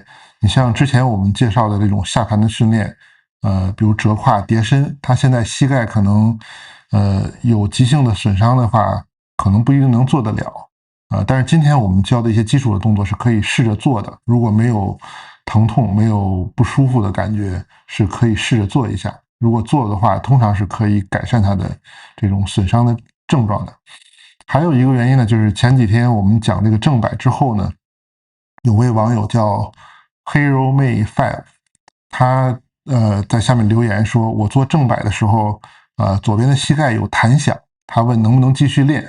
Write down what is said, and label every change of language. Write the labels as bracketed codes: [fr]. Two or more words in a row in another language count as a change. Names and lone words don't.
[zh] 你像之前我們介紹的這種下盘的訓練，比如折胯、疊身，他現在膝蓋可能有急性的損傷的話，可能不一定能做得了，但是今天我們教的一些基礎的動作是可以試着做的，如果沒有疼痛、没有不舒服的感覺，是可以試着做一下。如果做的話，通常是可以改善它的這種損傷的症狀的。還有一個原因呢，就是前幾天我們講這個正擺之後呢，有位網友叫Hero May 5，他在下面留言說，我做正擺的時候，左邊的膝蓋有彈響，他問能不能繼續練。